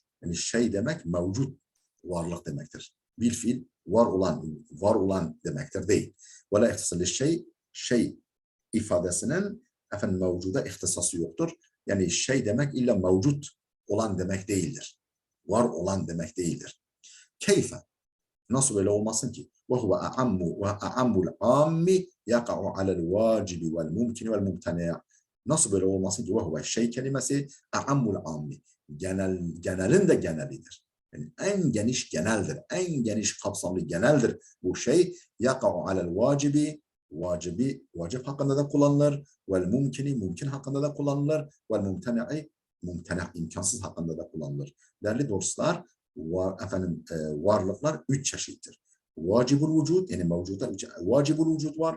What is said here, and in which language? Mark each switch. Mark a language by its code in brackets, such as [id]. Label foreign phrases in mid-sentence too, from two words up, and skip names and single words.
[tr] Yani şey demek mevcut varlık demektir. Bir fiil var olan demektir değil. [ar] وَلَا اخْتِصَاصًا [tr] li şey ifadesinin mevcuda ihtisası yoktur. Yani şey demek illa mevcut olan demek değildir. Var olan demek değildir. Keyfe. Nasıl böyle olmasın ki? [ar] وَهُوَ أَعَمُّ الْعَامِّ يَقَعُ عَلَى الْوَاجِبِ وَالْمُمْكِنِ وَالْمُمْتَنِعِ. [tr] Nasıl böyle olmasın ki? وَهُوَ şey kelimesi [ar] أَعَمُّ الْعَامِّ. [tr] Genelin de genelidir. Yani en geniş geneldir. En geniş kapsamlı geneldir bu şey. [ar] يَقَعُ عَلَى الْوَاجِبِ. [tr] Vacip hakkında da kullanılır. [ar] وَالْمُمْكِنِ. [tr] Mümkün hakkında da kullanılır. [ar] وَالْمُمْتَنِعِ. [tr] Mumtena, imkansız hakkında da kullanılır. Değerli dostlar, varlıklar üç çeşittir. [ar] وَاجِبُ الْوُجُودِ, [tr] yani mevcuda [ar] وَاجِبُ الْوُجُودِ [tr] var.